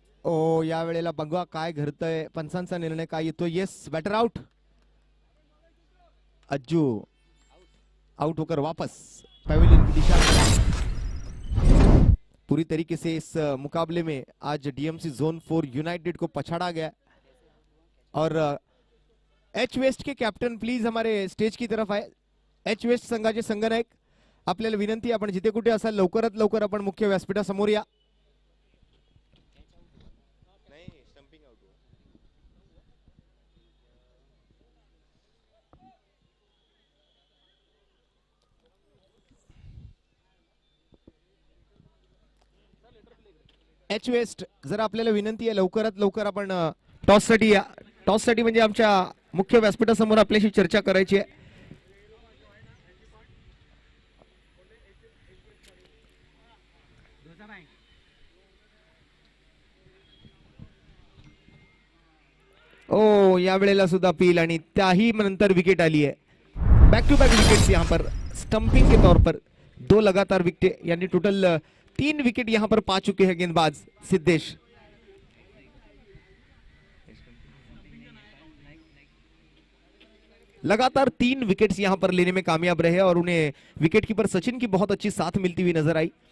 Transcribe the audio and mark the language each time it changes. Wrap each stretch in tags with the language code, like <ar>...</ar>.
<mr>ओ या वेळेला बघा काय घडतंय, पंचांचा निर्णय काय येतो।</mr> <en>Yes, batter out.</en> <hi>Ajju out होकर वापस पवेलियन की दिशा में। पूरी तरीके से इस मुकाबले में आज डीएमसी जोन 4 यूनाइटेड को पछाड़ा गया। और एच वेस्ट के कॅप्टन प्लीज हमारे स्टेज की तरफ आए।</hi> <mr>एच वेस्ट संघाचे संघनायक, आपल्याला विनंती, आपण जिथे कुठे असाल लवकरात लवकर आपण मुख्य व्यासपीठासमोर या। एच वेस्ट, जर आपल्याला विनंती आहे लवकरात लवकर आपण टॉस साठी या। टॉस साठी म्हणजे आमच्या मुख्य व्यासपीठासमोर आपल्याशी चर्चा करायची आहे। ओ या वेळेला सुद्धा पील आणि त्याही नंतर विकेट आली है।</mr> <hi>बैक टू बैक विकेट्स यहाँ पर स्टंपिंग के तौर पर 2 लगातार विकेट, यानी टोटल 3 विकेट यहाँ पर पा चुके हैं गेंदबाज सिद्धेश। लगातार 3 विकेट्स यहां पर लेने में कामयाब रहे और उन्हें विकेट कीपर सचिन की बहुत अच्छी साथ मिलती हुई नजर आई।</hi>